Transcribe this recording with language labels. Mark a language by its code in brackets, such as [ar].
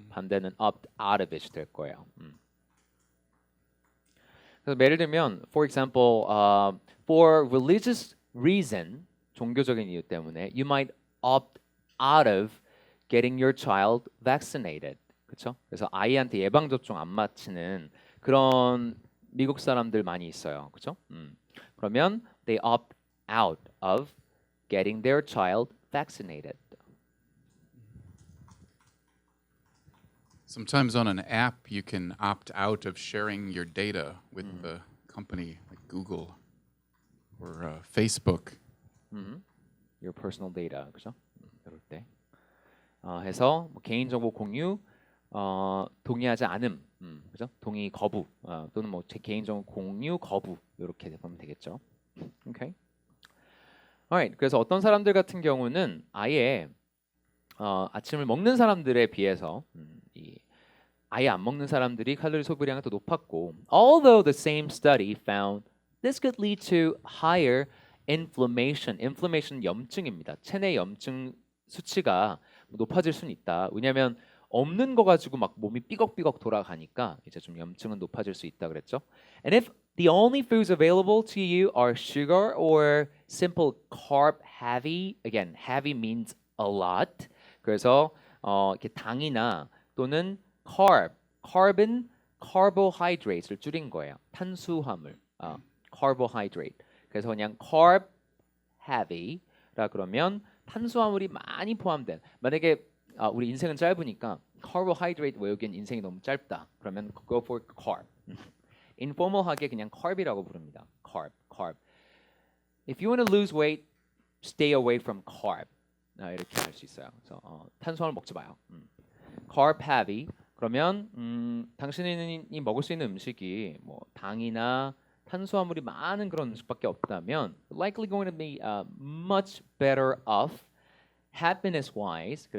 [ko] 반대는 [en] opt out of it [ko] 될 거예요. 그래서 예를 들면, [en] for example, for religious reason, [ko] 종교적인 이유 때문에, [en] you might opt out of getting your child vaccinated. [ko] 그렇죠? 그래서 아이한테 예방 접종 안 마치는 그런 미국 사람들 많이 있어요. 그렇죠? 그러면 [en] they opt out of getting their child vaccinated. Sometimes on an app, you can opt out of sharing your data with the company like Google or Facebook. Your personal data, [ko] 그죠? 이럴 때 해서 뭐 개인정보 공유 동의하지 않음, 그죠? 동의 거부 또는 뭐 제 개인정보 공유 거부 이렇게 보면 되겠죠. [en] Okay. Alright. [ko] 그래서 어떤 사람들 같은 경우는 아예 아침을 먹는 사람들에 비해서 아예 안 먹는 사람들이 칼로리 소비량이 더 높았고, [en] although the same study found this could lead to higher inflammation. [ko] inflammation 염증입니다. 체내 염증 수치가 높아질 수는 있다. 왜냐하면 없는 거 가지고 막 몸이 삐걱삐걱 돌아가니까 이제 좀 염증은 높아질 수 있다 그랬죠. [en] And if the only foods available to you are sugar or simple carb heavy, again heavy means a lot. [ko] 그래서 이렇게 당이나 또는 carb은 carbohydrate를 줄인 거예요. 탄수화물, carbohydrate. 그래서 그냥 carb heavy라 그러면 탄수화물이 많이 포함된. 만약에 우리 인생은 짧으니까 carbohydrate 외우기엔 인생이 너무 짧다. 그러면 [en] go for carb. [ko] informal하게 그냥 carb이라고 부릅니다. [en] carb. If you want to lose weight, stay away from carb. [ko] 이렇게 할 수 있어요. 그래서 탄수화물 먹지 마요. carb heavy. 그러면 당신이 먹을 수 있는 음식이 뭐 당이나 탄수화물이 많은 그런 음식밖에 없다면 [en] likely going to be much better off happiness wise.